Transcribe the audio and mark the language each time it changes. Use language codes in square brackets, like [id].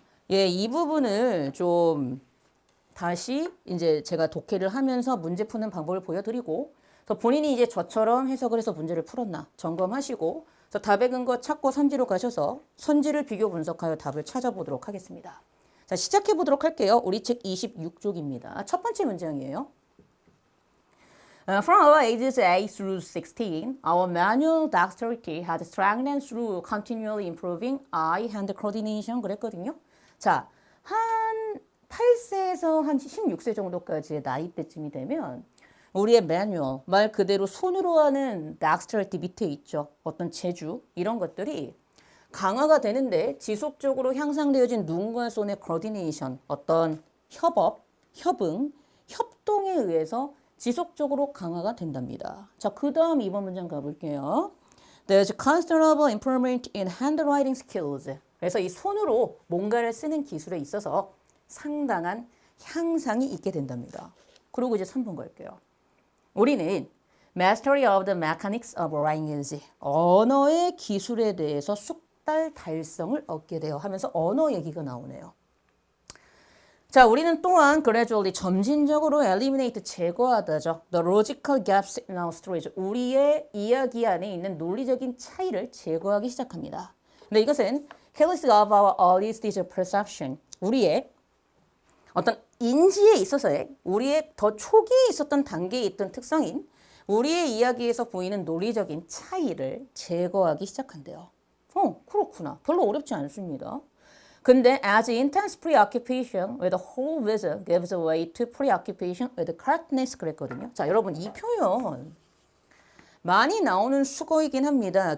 [ko] 예, 이 부분을 좀 다시 이제 제가 독해를 하면서 문제 푸는 방법을 보여드리고 또 본인이 이제 저처럼 해석을 해서 문제를 풀었나 점검하시고 그래서 답의 근거 찾고 선지로 가셔서 선지를 비교 분석하여 답을 찾아보도록 하겠습니다. 자, 시작해 보도록 할게요. 우리 책 26쪽입니다. 첫 번째 문장이에요. [en] From our ages 8 through 16, our manual dexterity had strengthened through continually improving eye-hand coordination [ko] 그랬거든요. 자, 한 8세에서 한 16세 정도까지의 나이 때쯤이 되면 우리의 매뉴얼, 말 그대로 손으로 하는 dexterity 밑에 있죠. 어떤 재주, 이런 것들이 강화가 되는데 지속적으로 향상되어진 눈과 손의 coordination, 어떤 협업, 협응, 협동에 의해서 지속적으로 강화가 된답니다. 자, 그 다음 2번 문장 가볼게요. [en] There's considerable improvement in handwriting skills. [ko] 그래서 이 손으로 뭔가를 쓰는 기술에 있어서 상당한 향상이 있게 된답니다. 그리고 이제 3번 갈게요. 우리는 [en] Mastery of the Mechanics of Language, [ko] 언어의 기술에 대해서 숙달 달성을 얻게 돼요 하면서 언어 얘기가 나오네요. 자, 우리는 또한 gradually 점진적으로 eliminate 제거하다죠. [en] The logical gaps in our stories, [ko] 우리의 이야기 안에 있는 논리적인 차이를 제거하기 시작합니다. 근데 이것은 [en] Helix of our early stage perception, [ko] 우리의 어떤 인지에 있어서의 우리의 더 초기에 있었던 단계에 있던 특성인 우리의 이야기에서 보이는 논리적인 차이를 제거하기 시작한대요. 그렇구나. 별로 어렵지 않습니다. 근데 [en] as intense preoccupation with the whole vision gives way to preoccupation with correctness [ko] 그랬거든요. 자, 여러분 이 표현 많이 나오는 수거이긴 합니다.